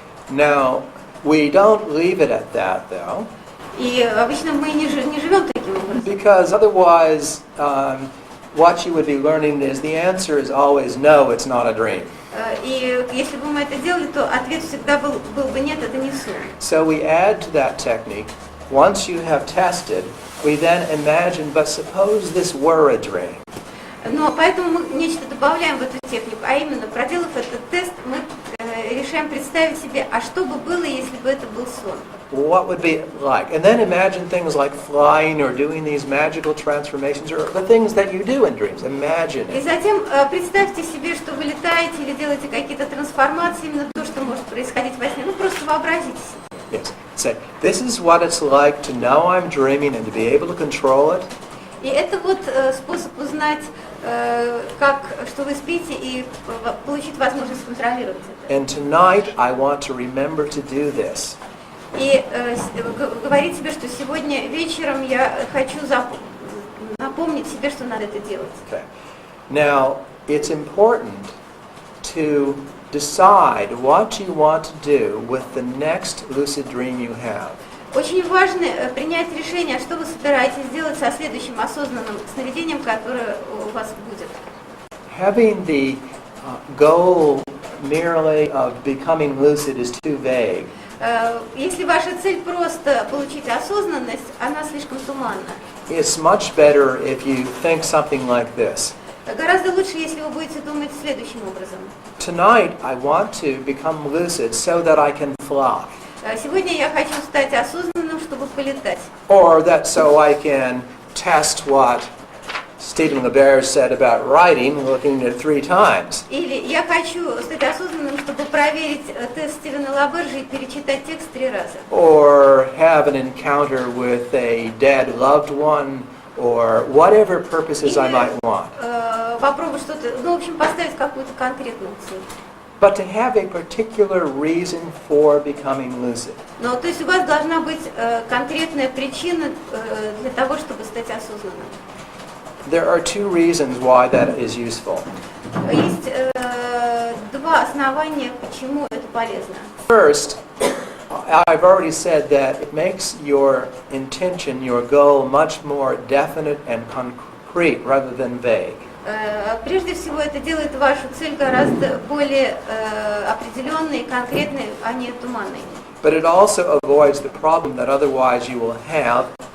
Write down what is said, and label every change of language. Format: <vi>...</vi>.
<en>Now, we don't leave it at that, though,</en> <ru>И обычно мы не живем таким образом.</ru> <en>because otherwise what you would be learning is the answer is always no, it's not a dream.</en> <ru>И если бы мы это делали, то ответ всегда был бы нет, это не сон.</ru> <en>So we add to that technique, once you have tested, we then imagine, but suppose this were a dream.</en> <ru>Но поэтому мы нечто добавляем в эту технику, а именно, проделав этот тест, мы решаем представить себе, а что бы было, если бы это был сон?</ru> <en>What would be like? And then imagine things like flying or doing these magical transformations or the things that you do in dreams. Imagine</en> <ru>И</ru> <en>it.</en> <ru>затем представьте себе, что вы летаете или делаете какие-то трансформации, именно то, что может происходить во сне. Ну, просто вообразите себе.</ru> <en>Yes. Say, this is what it's like to know I'm dreaming and to be able to control it.</en> <ru>И это вот способ узнать, что вы спите, и получить возможность контролировать это.</ru> <en>And tonight I want to remember to do this.</en> <ru>И говорить себе, что сегодня вечером я хочу напомнить себе, что надо это делать.</ru> <en>Okay. Now, it's important to decide what you want to do with the next lucid dream you have.</en> <ru>Очень важно принять решение, что вы собираетесь делать со следующим осознанным сновидением, которое у вас будет.</ru> <en>Having the goal merely of becoming lucid is too vague.</en> <ru>Если ваша цель просто получить осознанность, она слишком туманна.</ru> <en>It's much better if you think something like this.</en> <ru>Гораздо лучше, если вы будете думать следующим образом.</ru> <en>Tonight I want to become lucid so that I can fly.</en> <ru>Сегодня я хочу стать осознанным, чтобы полетать.</ru> <en>Or that so I can test what Stephen Labерж said about writing, looking at it 3 times.</en> <ru>Или я хочу стать осознанным, чтобы проверить тест Стивена Лабержа и перечитать текст 3 раза.</ru> <en>Or have an encounter with a dead loved one, or whatever purposes I might want.</en> <ru>Попробовать что-то, в общем, поставить какую-то конкретную цель.</ru> <en>But to have a particular reason for becoming lucid.</en> <ru>Но то есть у вас должна быть конкретная причина для того, чтобы стать осознанным.</ru> <en>There are 2 reasons why that is useful.</en> <ru>Есть 2 основания, почему это полезно.</ru> <en>First, I've already said that it makes your intention, your goal, much more definite and concrete rather than vague.</en> <ru>Прежде всего, это делает вашу цель гораздо более определенной и конкретной, а не туманной.</ru> <en>But it also avoids the problem that otherwise you will have</en>